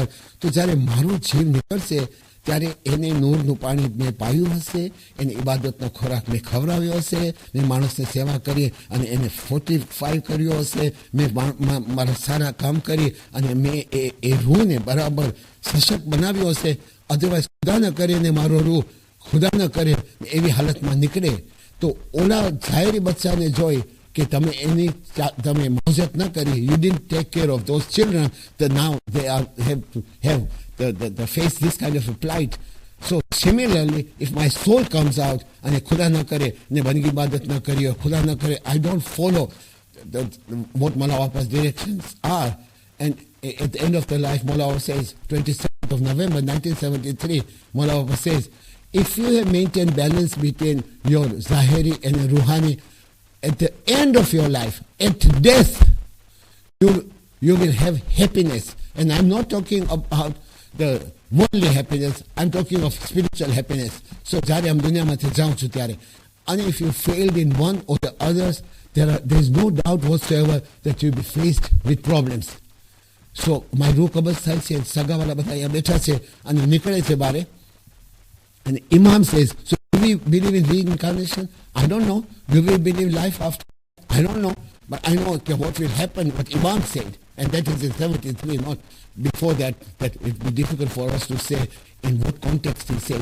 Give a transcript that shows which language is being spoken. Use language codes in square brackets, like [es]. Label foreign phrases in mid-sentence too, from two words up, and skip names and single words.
[gu] તો જ્યારે મારું જીવ નીકળશે ત્યારે એને નૂરનું પાણી મેં પાયું હશે, એને ઇબાદતનો ખોરાક મેં ખવડાવ્યો હશે, મેં માણસની સેવા કરી અને એને ફોર્ટિફાઈ કર્યો હશે, મેં મારા સારા કામ કરી અને મેં એ રૂહને બરાબર સશક્ત બનાવ્યો હશે. અધરવાઇઝ ખુદા ન કરે ને મારો રૂહ ખુદા ન કરે એવી હાલતમાં નીકળે તો ઓલા ઝાહેરી બચ્ચાને જોઈ કે તમે મોજત ન કરી, [en] you didn't take care of those children, now they have to have the face this kind of a plight. So similarly, if my soul comes out and [gu] ખુદા ન કરે ને બંગી ઇબાદત ન કરી or ખુદા ન કરે, [en] I don't follow what Mola Bapa's directions are, and at the end of the life, Mola Bapa says, 27th of November 1973, Mola Bapa says, if you have maintained balance between your Zahiri and Ruhani, at the end of your life, at death, you will have happiness. And I'm not talking about the worldly happiness, I'm talking of spiritual happiness. [gu] So જ્યારે આમ દુનિયામાંથી જાઉં છું ત્યારે, [en] and if you failed in one or the others, there is no doubt whatsoever that you'll be faced with problems. So my [gu] રૂહ કબજ થાય છે, સગાવાલા બધા અહીંયા બેઠા છે અને નીકળે છે બારે, [en] and Imam says, so do we believe in reincarnation? I don't know. Do we believe life after? I don't know. But I know what will happen, what Imam said, and that is in 73, not before that it would be difficult for us to say in what context he said.